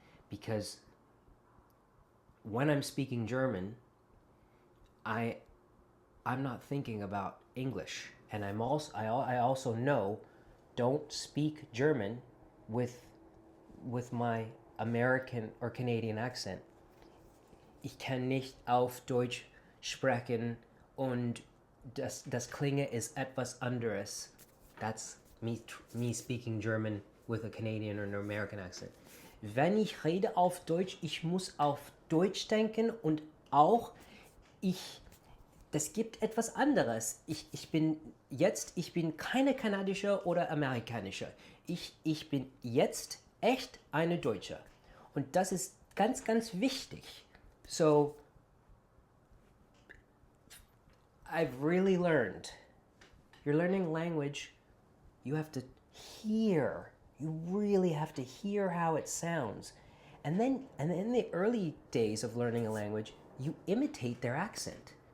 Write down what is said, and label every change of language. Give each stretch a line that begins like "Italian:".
English: Because when I'm speaking German, I'm not thinking about English. And I also know, don't speak German with my American or Canadian accent.
German: Ich kann nicht auf Deutsch sprechen und das Klinge ist etwas anderes.
English: That's me speaking German with a Canadian or an American accent.
German: Wenn ich rede auf Deutsch, ich muss auf Deutsch denken und auch das gibt etwas anderes. Ich bin keine kanadische oder amerikanische. Ich bin jetzt echt eine Deutsche. Und das ist ganz, ganz wichtig.
English: So, I've really learned, you're learning language, you have to hear. You really have to hear how it sounds. And then in the early days of learning a language, you imitate their accent.